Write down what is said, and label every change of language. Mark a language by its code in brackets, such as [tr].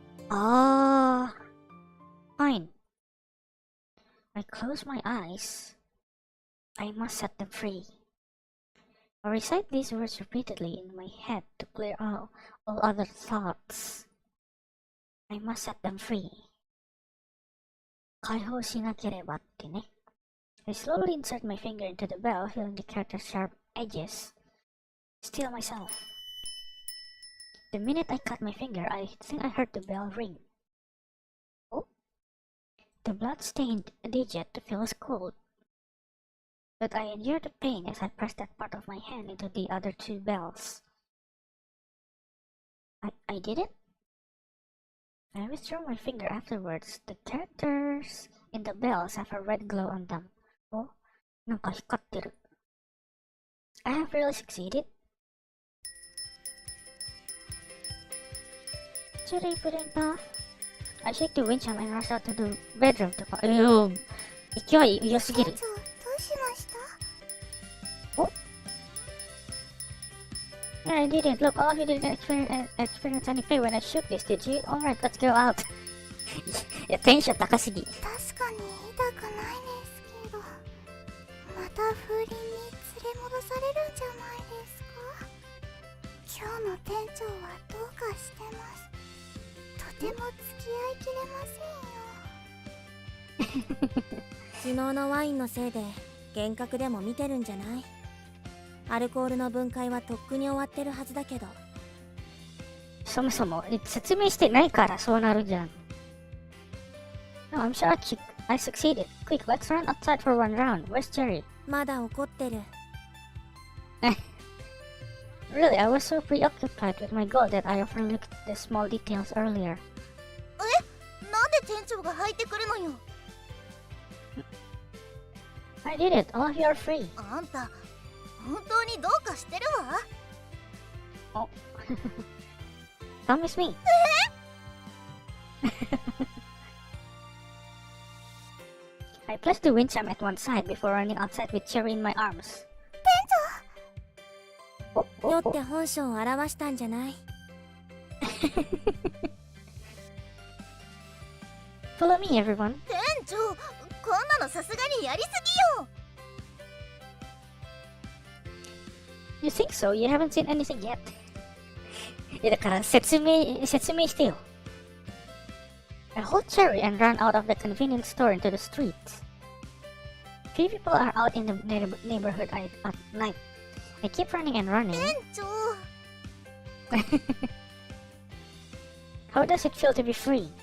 [en] Ah, fine. I close my eyes. I must set them free. I recite these words repeatedly in my head to clear all other thoughts. I must set them free. [ja] 解放しなければってね。 [en] I slowly insert my finger into the bell, feeling the character's sharp edges. Still myself. The minute I cut my finger, I think I heard the bell ring. Oh? The blood-stained digit feels cold. But I endure the pain as I press that part of my hand into the other two bells. I did it? I withdrew my finger afterwards. The characters in the bells have a red glow on them. [ja] Oh, なんか光ってる. [en] I have really succeeded. Cherry pudding puff. I shake the wind chime and rush out to the bedroom to find. [ja] 勢い良すぎる。店長、どうしました？ [en] I didn't. Look, all of you didn't experience any pain when I shook this, did you? Alright, let's go out. [ja] いや、テンション高すぎ。確かに痛くないですけど、また風鈴に連れ戻されるんじゃないですか？今日の店長はどうかしてます。とても付き合いきれませんよ。昨日のワインのせいで幻覚でも見てるんじゃない？アルコールの分解はとっくに終わってるはずだけど。そもそも説明してないからそうなるじゃん。 [en] No, I'm sure I succeeded. Quick, let's run outside for one round. Where's Cherry? [ja] まだ怒ってる。 [en] Really, I was so preoccupied with my goal that I overlooked the small details earlier. [ja] なんで店長が入ってくるのよ。 [en] I did it. All of you are free. [ja] あんた本当にどうかしてるわ。 [en] Oh. Promise me. I placed the wind chime at one side before running outside with Cherry in my arms. [ja] 酔って本性を表したんじゃない？ [en] Follow me, everyone. [ja] 店長、こんなのさすがにやりすぎよ。 [en] You think so? You haven't seen anything yet. [ja] いやだから説明してよ。 [en] I hold Cherry and run out of the convenience store into the street. Few people are out in the neighborhood at night. I keep running and running. [ja] 店長、 [en] How does it feel to be free?